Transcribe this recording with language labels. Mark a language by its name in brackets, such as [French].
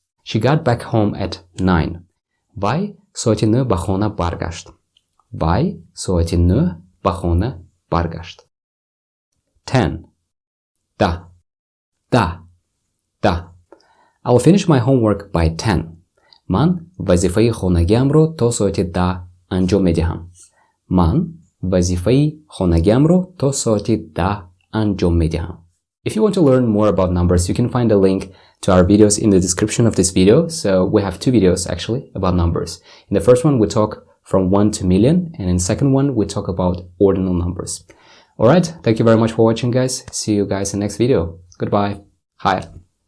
[English] She got back home at 9. [Persian] وی ساعتی 9 به خانه برگشت. [English] 10. [Persian] ده. [English] I'll finish my homework by 10. [Persian] من وظیفه خانگیم رو تا ساعت 10 انجام میدهم. [English] If you want to learn more about numbers, you can find a link to our videos in the description of this video. So we have 2 videos actually about numbers. In the first one, we talk from 1 to million, and in the second one, we talk about ordinal numbers. Alright, thank you very much for watching, guys. See you guys in the next video. Goodbye. Hi.